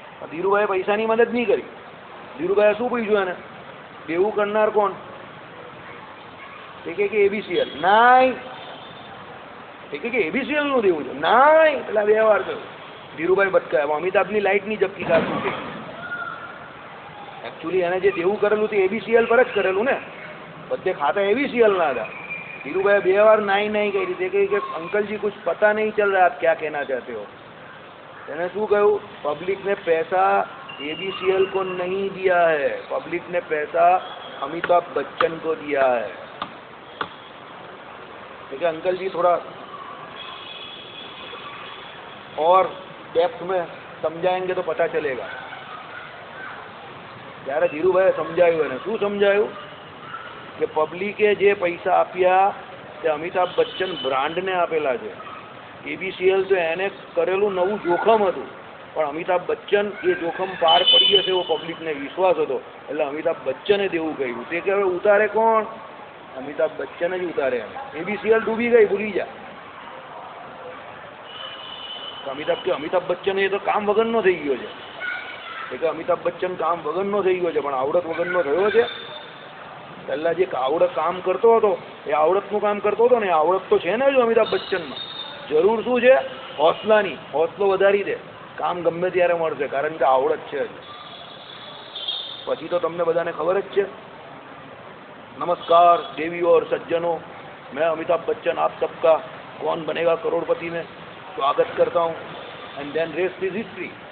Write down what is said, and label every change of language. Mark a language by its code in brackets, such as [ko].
[gu] ધીરુભાઈએ પૈસાની મદદ નહીં કરી. ધીરુભાઈએ શું પૂછ્યું એને? દેવું કરનાર કોણ? એ કહે કે ABCL. નાઈ. એ કહે કે ABCL નું દેવું છે. નાઈ. એટલે 2 વાર કહ્યું. ધીરુભાઈ બટકાયા. અમિતાભની લાઇટની ઝપકી કાઢતું કે એકચ્યુઅલી એને જે દેવું કરેલું તે ABCL પર જ કરેલું ને, બધે ખાતા ABCL ના હતા. [hi] धीरूभाई 2 बार नाई नहीं कही थी कि अंकल जी कुछ पता नहीं चल रहा आप क्या कहना चाहते हो. मैंने शू कहूँ, पब्लिक ने पैसा ABCL को नहीं दिया है, पब्लिक ने पैसा अमिताभ बच्चन को दिया है. देखिए अंकल जी थोड़ा और डेप्थ में समझाएंगे तो पता चलेगा. [gu] ત્યારે ધીરુભાઈએ સમજાવ્યું એને શું સમજાયું કે પબ્લિકે જે પૈસા આપ્યા તે અમિતાભ બચ્ચન બ્રાન્ડને આપેલા છે. એબીસીએલ તો એને કરેલું નવું જોખમ હતું, પણ અમિતાભ બચ્ચન એ જોખમ પાર પડી હશે એવો પબ્લિકને વિશ્વાસ હતો, એટલે અમિતાભ બચ્ચને દેવું કહ્યું. તે કે હવે ઉતારે કોણ? અમિતાભ બચ્ચન જ ઉતારે. એબીસીએલ ડૂબી ગઈ, ભૂલી જા. અમિતાભ બચ્ચન એ તો કામ વગરનો થઈ ગયો છે. એ કે અમિતાભ બચ્ચન કામ વગરનો થઈ ગયો છે, પણ આવડત વગરનો થયો છે. પહેલા જે આવડત કામ કરતો હતો એ આવડતનું કામ કરતો હતો ને, આવડત તો છે ને જો અમિતાભ બચ્ચનમાં. જરૂર શું છે? હોસલાની. હોસલો વધારી દે, કામ ગમે ત્યારે મળશે, કારણ કે આવડત છે. પછી તો તમને બધાને ખબર જ છે. [hi] नमस्कार देवियों और सज्जनों, मैं अमिताभ बच्चन आप सबका कौन बनेगा करोड़पति में स्वागत करता हूँ. [en] And then rest is history.